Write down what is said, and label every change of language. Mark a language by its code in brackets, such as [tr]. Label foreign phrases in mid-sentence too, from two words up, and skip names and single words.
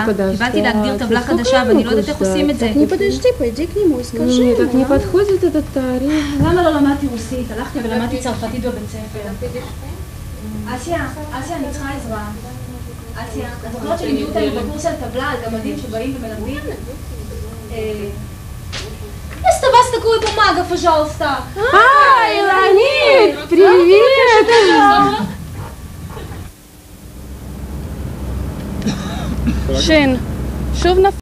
[he] קיבלתי להגדיר טבלה חדשה ואני לא יודעת איך עושים את זה. למה לא למדתי רוסית? הלכתי ולמדתי צרפתית בבית ספר. אסיה, אני צריכה עזרה. אסיה, את זוכרת שלימדו אותנו בקורס על טבלה, על גמדים שבאים ומלמדים? [ru] Если у вас такую бумагу, пожалуйста. Леонид, привет! [he] שין, שוב נפל.